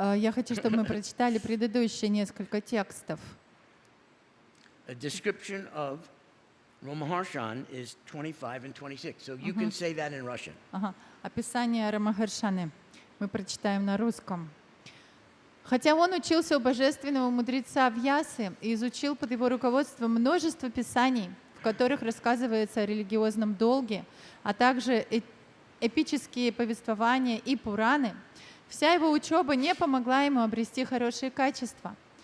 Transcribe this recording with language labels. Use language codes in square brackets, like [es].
[ru] я хочу, чтобы мы прочитали предыдущие несколько текстов. [en] A description of Ramaharshan is 25 and 26. So you can say that in Russian. [ru] Ага. Описание Рамахаршаны мы прочитаем на русском. Хотя он учился у божественного мудреца Вьясы и изучил под его руководством множество писаний, в которых рассказывается о религиозном долге, а также эпические повествования и Пураны, вся его учеба не помогла ему обрести хорошие качества.